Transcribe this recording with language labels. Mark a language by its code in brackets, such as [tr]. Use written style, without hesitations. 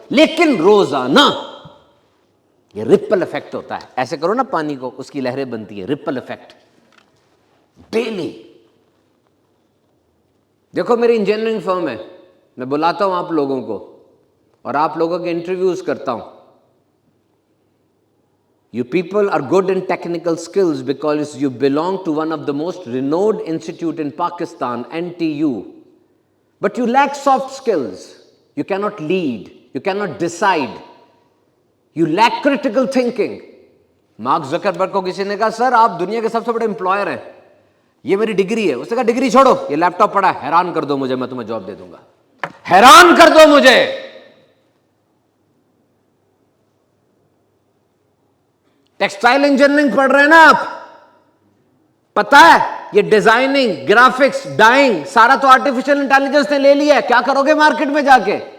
[hi] लेकिन रोजाना. ये रिपल इफेक्ट होता है. ऐसे करो ना पानी को, उसकी लहरें बनती है. [en] Ripple effect daily. [hi] देखो मेरी इंजीनियरिंग फर्म है, मैं बुलाता हूं आप लोगों को और आप लोगों के इंटरव्यूज करता हूं. [en] You people are good in technical skills because you belong to one of the most renowned institute in Pakistan, NTU. But you lack soft skills. You cannot lead. You cannot decide. You lack critical thinking. [hi] Mark Zuckerberg को किसी ने कहा sir आप दुनिया के सबसे बड़े employer हैं, ये मेरी डिग्री है. उसने कहा डिग्री छोड़ो, ये लैपटॉप पड़ा है, हैरान कर दो मुझे, मैं तुम्हें जॉब दे दूंगा. हैरान कर दो मुझे. टेक्सटाइल इंजीनियरिंग पढ़ रहे हैं ना आप, पता है ये डिजाइनिंग, ग्राफिक्स, डाइंग सारा तो आर्टिफिशियल इंटेलिजेंस ने ले लिया है. क्या करोगे मार्केट में जाके?